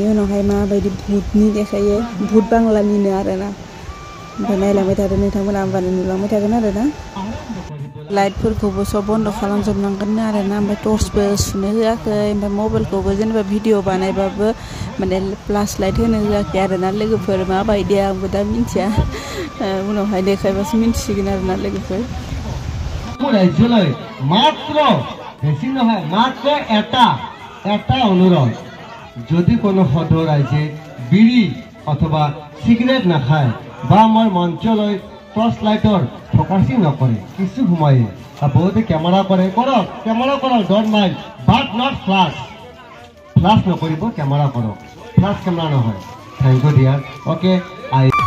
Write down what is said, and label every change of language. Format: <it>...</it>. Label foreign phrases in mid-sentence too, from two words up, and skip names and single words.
<brx>उनावहाय माबायदि भुतनि देखायो भुत बांलानिनो आरोना ओमफ्राय नायलांबाय थादो नोंथांमोना होमबानो नुलांबाय थागोन आरोना लाइटफोरखौबो सब बन्द खालामजोबनांगोन आरोना ओमफ्राय टर्चबो सुनो होआखै ओमफ्राय मबाइलखौबो जेनेबा भिडिअ बानायबाबो माने</brx> <en>flash light</en> <brx>होनो होआखै आरोना लोगोफोर माबायदि आंबो दा मिन्थिया उनावहाय देखायबासो मिन्थिसिगोन आरोना लोगोफोर</brx> <as>ৰাজ্যলৈ মাত্ৰ বেছি নহয় মাত্ৰ এটা অনুৰোধ যদি কোনো সদৌ ৰাইজে বিড়ি অথবা সিগাৰেট নাখায় বা মই মঞ্চলৈ</as> <en>torch light</en> <as>ফকাচিং নকৰে কিছু সোমায়ে আৰু বহুতে কেমেৰা কৰে কৰক</as> <en>don't mind but not flash</en> <as>নকৰিব কেমেৰা কৰক ফ্লাছ কেমেৰা নহয়</as> <en>thank you dear okay I</en>